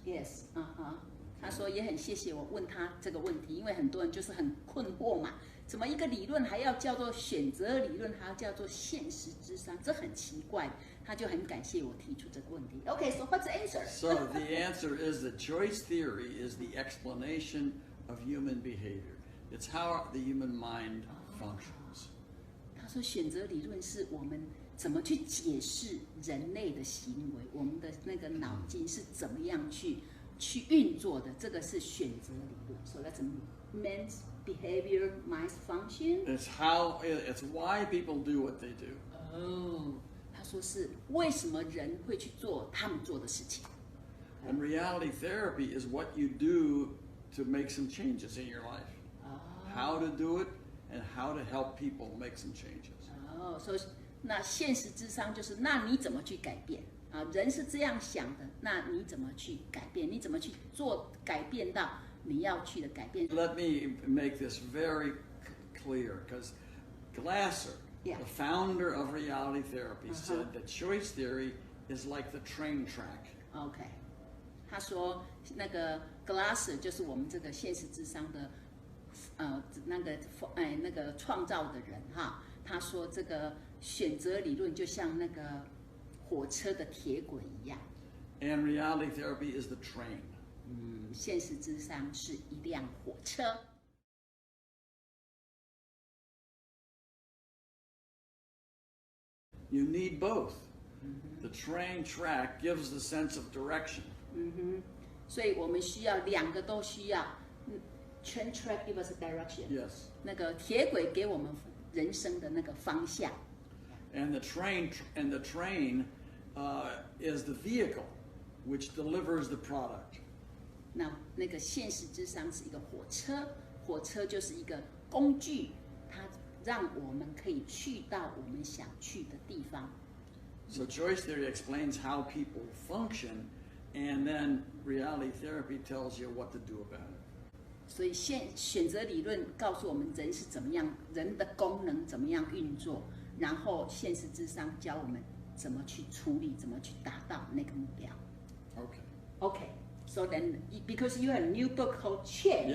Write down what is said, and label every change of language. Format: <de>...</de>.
<en>Yes,</en> <zh>他说也很谢谢我问他这个问题，因为很多人就是很困惑嘛，怎么一个理论还要叫做选择理论，还要叫做现实諮商，这很奇怪。他就很感谢我提出这个问题。</zh> <en>Okay, so what's the answer? So the answer is that choice theory is the explanation of human behavior. It's how the human mind functions.</en> <zh>他说选择理论是我们怎么去解释人类的行为，我们的那个脑筋是怎么样去运作的，这个是选择理论。</zh> <en>So that's man's behavior, mind's function. It's why people do what they do.</en> <zh>他说是为什么人会去做他们做的事情。</zh> <en>And reality therapy is what you do to make some changes in your life. How to do it and how to help people make some changes.</en> <zh>所以那现实諮商就是那你怎么去改变人是这样想的，那你怎么去改变？你怎么去做改变到你要去的改变</zh> <en>Let me make this very clear, because Glasser, the founder of reality therapy, said that choice theory is like the train track. Okay.</en> <zh>他说那个 Glasser 就是我们这个现实諮商的那个创造的人他说这个选择理论就像那个火车的铁轨一样。</zh> <en>And reality therapy is the train.</en> <zh>现实諮商是一辆火车。</zh> <en>You need both. The train track gives the sense of direction.</en> <zh>所以我们需要2个都需要。</zh> <en>Train track gives us direction. Yes.</en> <zh>那个铁轨给我们人生的那个方向。</zh> <en>And the train is the vehicle which delivers the product.</en> <zh>那个现实諮商是一个火车，火车就是一个工具，它让我们可以去到我们想去的地方。</zh> <en>So choice theory explains how people function, and then reality therapy tells you what to do about it.</en> <zh>所以选择理论告诉我们人是怎么样，人的功能怎么样运作，然后现实諮商教我们怎么去处理，怎么去达到那个目标。</zh> <en>Okay. So then, because you have a new book called Change.</en>